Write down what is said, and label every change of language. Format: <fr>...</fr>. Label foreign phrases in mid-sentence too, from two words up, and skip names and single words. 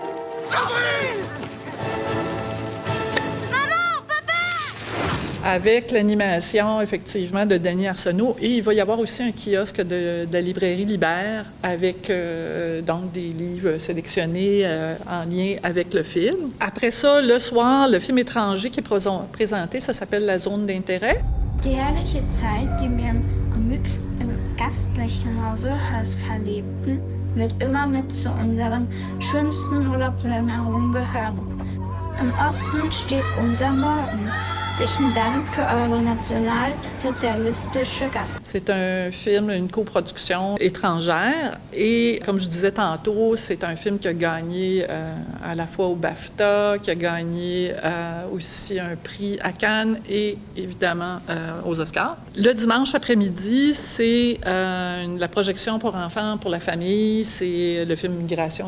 <fr>Avec l'animation, effectivement, de Denis Arsenault. Et il va y avoir aussi un kiosque de la librairie Libert avec donc des livres sélectionnés en lien avec le film. Après ça, le soir, le film étranger qui est présenté, ça s'appelle La zone d'intérêt.</fr> <de>Die herrliche Zeit, die wir im gastlichen Hause Hörs verlebten, wird immer mit zu unseren schönsten Urlaubserinnerungen gehören. Im Osten steht unser Morgen. Dank für eure nationalsozialistische Gast.</de> <fr>C'est un film, une coproduction étrangère et, comme je disais tantôt, c'est un film qui a gagné à la fois au BAFTA, qui a gagné aussi un prix à Cannes et, évidemment, aux Oscars. Le dimanche après-midi, c'est la projection pour enfants, pour la famille, c'est le film Migration.</fr>